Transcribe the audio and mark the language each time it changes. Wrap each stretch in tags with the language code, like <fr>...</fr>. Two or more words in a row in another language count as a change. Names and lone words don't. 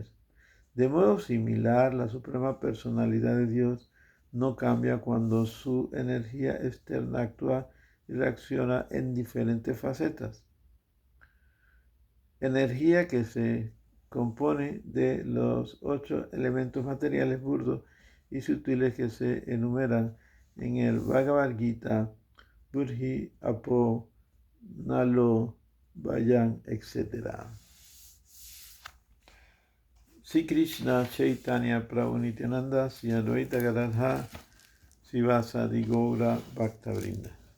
<es>De modo similar, la suprema personalidad de Dios no cambia cuando su energía externa actúa y reacciona en diferentes facetas. Energía que se compone de los 8 elementos materiales burdos y sutiles que se enumeran en el Bhagavad Gita,</es> <sa>भूमिः आपो अनलो वायुः,</sa> <es>etc.</es> <sa>श्री कृष्ण चैतन्य प्रभु नित्यानन्द श्री अद्वैत गदाधर श्रीवासादि गौर भक्तवृन्द.</sa>